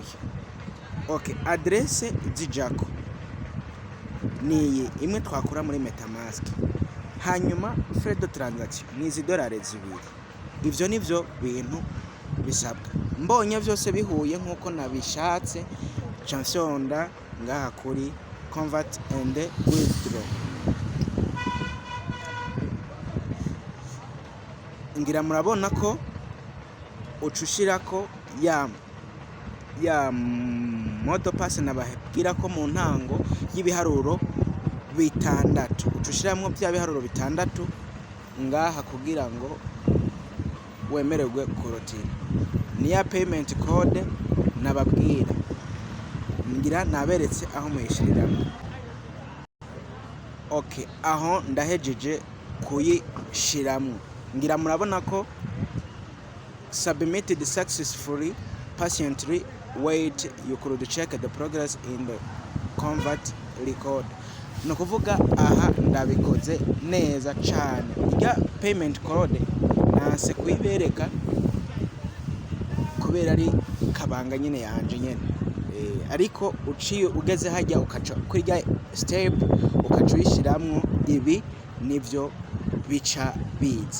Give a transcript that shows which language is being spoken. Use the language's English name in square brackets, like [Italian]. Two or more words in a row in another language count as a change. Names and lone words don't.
[Rundi] Okay, adresse zijako ni imwe twakura muri MetaMask. Hanyuma [French] frais de transaction [Rundi] ni $2. Ivyo nivyo bintu bisabwa. Mbonye vyose bihuye nkuko nabishatse, chansonda ngaha kuri [English] convert and withdraw. [Rundi] Ngira murabona ko ucushirako ya moto pass nababwira ko mu ntango y'ibiharuro 6 ucushiramwo bya biharuro 6 ngaha kugira ngo wemererwe kurotira. Niya [English] payment code [Rundi] nababwira ngira naberetse aho muyishiriramo. [English] Okay, [Rundi] aho ndahejeje kuyishiramwo, ngira murabona ko [English] submitted successfully, patiently wait, you could check the progress in the convert record. [Rundi] Ni ukuvuga aha ndabikoze neza cyane. Irya [English] payment code [Rundi] nase kuyibereka kubera ari kabanga nyine yanje nyene, ariko uciye ugeze hajya ukaca kuri rya step ukaca uyishiramwo, ibi nivyo bica biza.